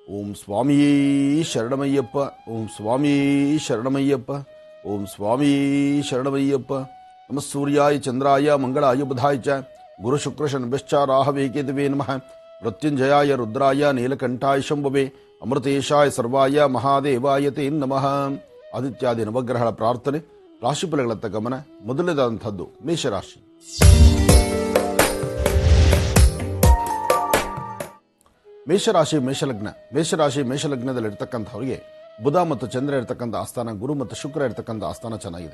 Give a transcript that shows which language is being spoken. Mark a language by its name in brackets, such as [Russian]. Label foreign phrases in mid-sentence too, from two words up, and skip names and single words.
[Kannada] ಓಂ ಸ್ವಾಮೀ ಶರಣಮಯ್ಯಪ್ಪ. ಓಂ ಸ್ವಾಮೀ ಶರಣಮಯ್ಯಪ್ಪ. ಓಂ ಸ್ವಾಮೀ ಶರಣಮಯ್ಯಪ್ಪ. [Sanskrit] ನಮಃ ಸೂರ್ಯಾಯ ಚಂದ್ರಾಯ ಮಂಗಳಾಯ ಬುಧಾಯ ಚ ಗುರು ಶುಕ್ರ ಶನಭ್ಯಶ್ಚ ರಾಹವೇ ಕೇತವೇ ನಮಃ. ಮೃತ್ಯುಂಜಯಾಯ ರುದ್ರಾಯ ನೀಲಕಂಠಾಯ ಶಂಭವೇ ಅಮೃತೇಶಾಯ ಸರ್ವಾಯ ಮಹಾದೇವಾಯ ತೇ ನಮಃ. [Kannada] ಆದಿತ್ಯಾದಿ ನವಗ್ರಹಗಳ ಪ್ರಾರ್ಥನೆ, ರಾಶಿಫಲಗಳತ್ತ ಗಮನ. ಮೊದಲನೇದಾದಂಥದ್ದು ಮೇಷರಾಶಿ. ಮೇಷರಾಶಿ ಮೇಷಲಗ್ನ. ಮೇಷರಾಶಿ ಮೇಷಲಗ್ನದಲ್ಲಿರ್ತಕ್ಕಂಥವರಿಗೆ ಬುಧ ಮತ್ತು ಚಂದ್ರ ಇರತಕ್ಕಂಥ ಆಸ್ಥಾನ, ಗುರು ಮತ್ತು ಶುಕ್ರ ಇರತಕ್ಕಂಥ ಆಸ್ಥಾನ ಚೆನ್ನಾಗಿದೆ.